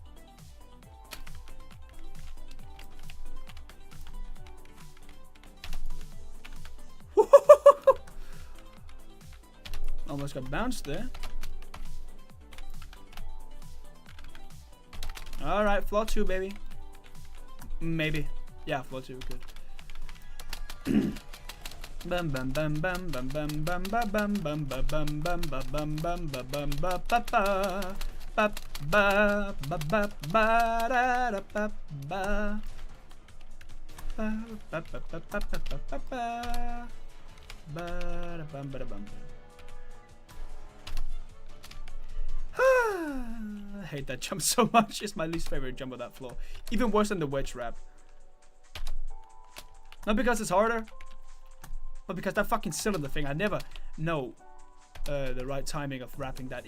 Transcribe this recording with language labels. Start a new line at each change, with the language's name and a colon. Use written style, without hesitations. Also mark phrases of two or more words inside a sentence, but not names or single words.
English: Almost got bounced there. Alright, floor 2, baby. Maybe. Yeah, floor 2, good. Bam bam bam bam bam bam bam bam bam bam bam bam bam bam bam bam bam ba ba ba ba ba ba ba ba da da ba ba I hate that jump so much. It's my least favorite jump on that floor. Even worse than the wedge wrap. Not because it's harder, but because that fucking cylinder thing, I never know the right timing of wrapping that.